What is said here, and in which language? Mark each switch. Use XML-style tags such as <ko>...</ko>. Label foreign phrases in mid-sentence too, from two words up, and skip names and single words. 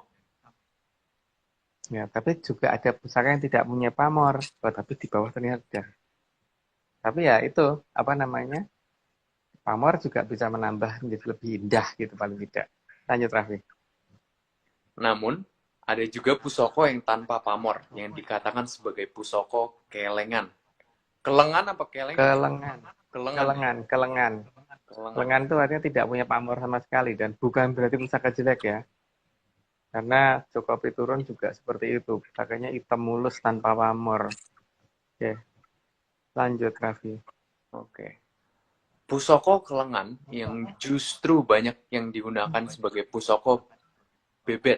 <id>Ya, tapi juga ada pusaka yang tidak punya pamor, tapi di bawah ternyata ada. Tapi ya itu, apa namanya, pamor juga bisa menambah menjadi lebih indah gitu paling tidak. Lanjut, Raffi. Namun, ada juga pusaka yang tanpa pamor, yang dikatakan sebagai pusaka kelengan. Kelengan apa kelengan? Kelengan. Kelengan. Kelengan, kelengan. Kelengan. Kelengan itu artinya tidak punya pamor sama sekali, dan bukan berarti pusaka jelek ya. Karena Joko Piturun juga seperti itu, pusakanya hitam mulus tanpa pamor. Oke, lanjut, Raffi. Oke. Pusaka kelengan yang justru banyak yang digunakan sebagai pusaka bebet.</id>